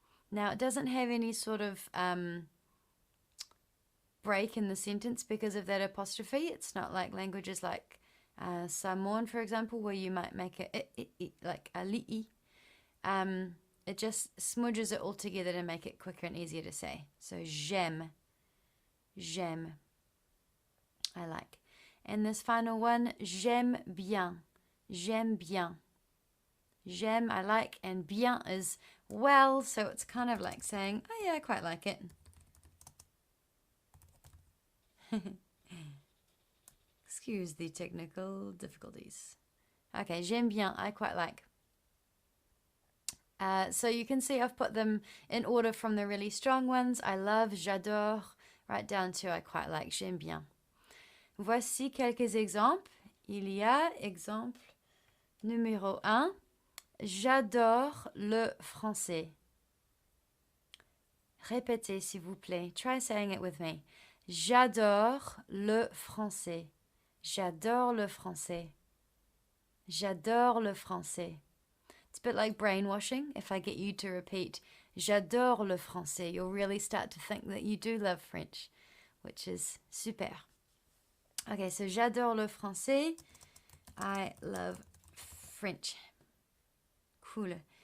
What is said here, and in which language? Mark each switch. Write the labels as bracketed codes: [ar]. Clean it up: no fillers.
[en] Now it doesn't have any sort of break in the sentence because of that apostrophe. It's not like languages like Samoan, for example, where you might make it like a li'i. It just smudges it all together to make it quicker and easier to say. So [fr] j'aime, j'aime, [en] I like. And this final one, [fr] j'aime bien, j'aime bien. J'aime, [en] I like, and bien is well, so it's kind of like saying, oh yeah, I quite like it. Excuse the technical difficulties. Okay, [fr] j'aime bien, [en] I quite like. So you can see I've put them in order from the really strong ones. I love, [fr] j'adore, [en] right down to I quite like, [fr] j'aime bien. Voici quelques exemples. Il y a exemple numéro 1. J'adore le français. Répétez s'il vous plaît. [en] Try saying it with me. [fr] J'adore le français. J'adore le français. J'adore le français. [en] It's a bit like brainwashing. If I get you to repeat [fr] j'adore le français, [en] you'll really start to think that you do love French, which is super. Okay, so [fr] j'adore le français. [en] I love French. Cool.